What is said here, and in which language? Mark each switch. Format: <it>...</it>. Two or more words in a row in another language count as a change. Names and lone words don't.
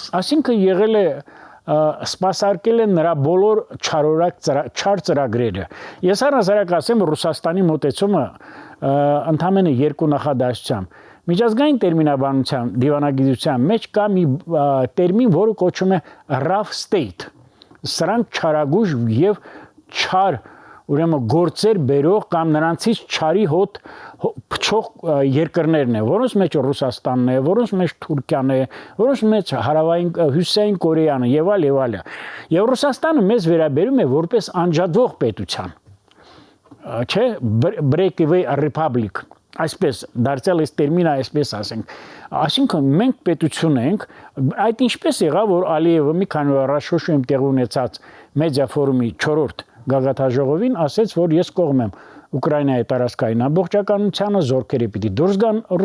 <hy>Այսինքն եղել է սպասարկել են նրա բոլոր չար ծրագրերը։ Ես առհասարակ ասեմ Ռուսաստանի մոտեցումը ընդամենը 2 նախադասությամբ։ Միջազգային տերմինաբանության դիվանագիտության մեջ կա մի տերմին, որը կոչվում է</hy> <en>rough state։</en> <hy>Սրանք չարագույժ եւ չար ուրեմն գործեր բերող կամ նրանցից չարի հոտ փչող երկրներն են, որոնց մեջ Ռուսաստանն է, որոնց մեջ Թուրքիան է, որոնց մեջ հարավային հյուսիսային Կորեան եւ այլ։ Եվ Ռուսաստանը մեզ վերաբերում է որպես անջատվող պետության։ Չէ,</hy> <en>breakaway republic,</en> <hy>այսպես դարձյալ այս տերմինը այսպես ասենք։ Այսինքն մենք պետություն ենք, այդ ինչպես եղավ, որ Ալիևը մի քանի օր առաջ Շոշոյում տեղի ունեցած մեդիա ֆորումի 4-րդ գագաթաժողովին ասեց, որ ես կողմ եմ Ուկրաինայի տարածքային ամբողջականությանը, զորքերը պիտի դուրս գան</hy>